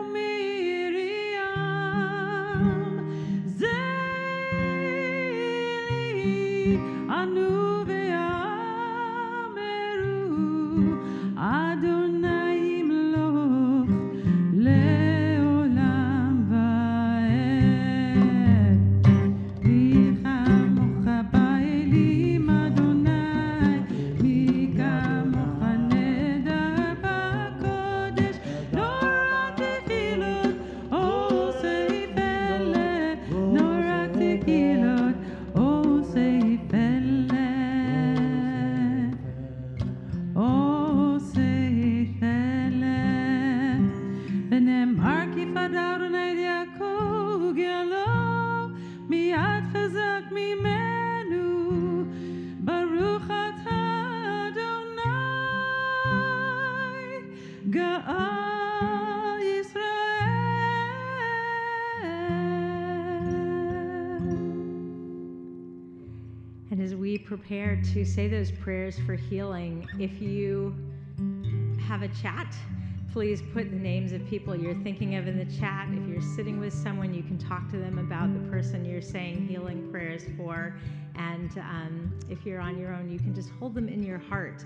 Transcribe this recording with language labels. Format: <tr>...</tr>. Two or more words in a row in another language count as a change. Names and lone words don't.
<he>ענו ואמרו אדוני ימלוך לעולם ועד. מי כמוכה באלים אדוני, מי כמוכה נאדר בקודש, נורא תהלות עושה פלא, נורא תהלות עושה פלא, עושה פלא. ונאמר כי פדה אדוני את יעקב גאלו, מיד חזק ממנו, ברוך אתה אדוני, גאל ישראל.</he> <en>And as we prepare to say those prayers for healing, if you have a chat, please put the names of people you're thinking of in the chat. If you're sitting with someone, you can talk to them about the person you're saying healing prayers for. And if you're on your own, you can just hold them in your heart.</en>